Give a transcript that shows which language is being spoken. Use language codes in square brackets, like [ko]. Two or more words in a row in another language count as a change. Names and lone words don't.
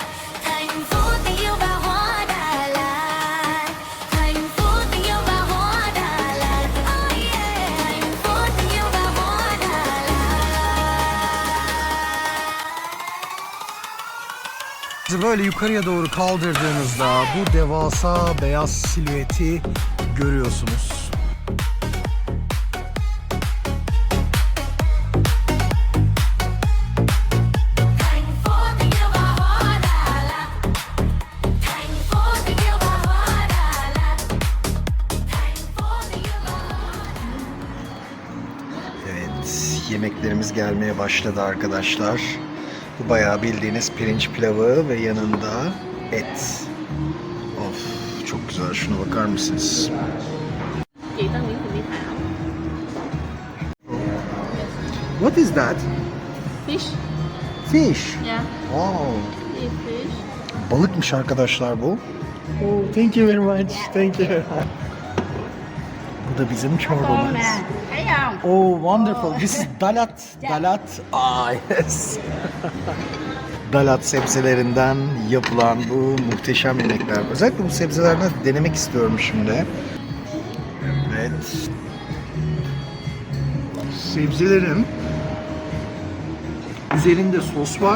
[vi] Thành phố tình yêu và hoa Đà Lạt. Thành phố tình yêu và hoa Đà Lạt. [en] Oh yeah. [vi] Thành phố tình yêu và hoa Đà Lạt. [tr] Sizi böyle yukarıya doğru kaldırdığınızda bu devasa beyaz silüeti görüyorsunuz. [vi] Thành phố tình yêu và hoa Đà Lạt. Thành phố tình yêu và hoa Đà Lạt. Thành phố tình yêu và hoa. [tr] Evet, yemeklerimiz gelmeye başladı arkadaşlar. Bu bayağı bildiğiniz pirinç pilavı ve yanında et. Of, çok güzel. Şuna bakar mısınız? [vi] Chị tên Nguyễn Thị Mỹ Thảo. [en] What is that? Fish. Fish. Yeah. Wow. This is fish. [tr] Balıkmış arkadaşlar bu. [en] Oh, thank you very much. Thank you. [tr] Bu da bizim çorbamız. [vi] Thấy không? [en] Oh, wonderful. This is dalat. Dalat. Ah, yes. [tr] Dalat sebzelerinden yapılan bu muhteşem yemekler. Özellikle bu sebzelerden denemek istiyorum şimdi. Evet. Sebzelerin üzerinde sos var.